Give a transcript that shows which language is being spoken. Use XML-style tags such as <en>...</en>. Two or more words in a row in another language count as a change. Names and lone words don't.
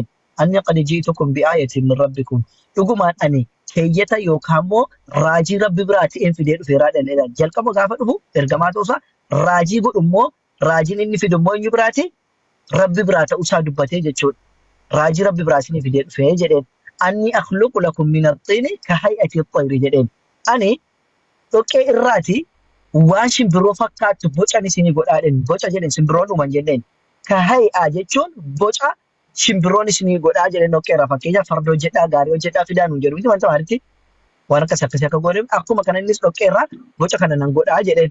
<ar>أني قد جئتكم بآية من ربكم</ar> <om>dhugumaan ani keeyyata yookaan immoo raajii rabbi biraa ta'een fidee dhufeeraa dhalleedha. Jalqaba gaafa dhufu ergamaa ta'uusaa raajii godhu immoo raajiin inni fidu immoo eenyu biraati rabbi biraa ta'uusaa dubbatee jechuudha. Raajii rabbi biraa isinii fidee dhufee jedheen.</om> <ar>أني أخلق لكم من الطين كهيئة الطير jedheen.</ar> <om>Ani dhoqqee irraati waan shimbiroo fakkaattu boca isinii godhaadhen boca jedheen simbiroon uuman jenneen.</om> <ar>كهيئة</ar> <om>jechuun boca shimbiroon isinii godhaa jedheen dhoqqee irraa fakkeenyaaf farda hojjedhaa gaarii hojjedhaa fidaa nuun jedhu miti wanta maalitti waan akkas akkasii akka godhe akkuma kana innis dhoqqee irraa boca kana nan godhaa jedheen.</om>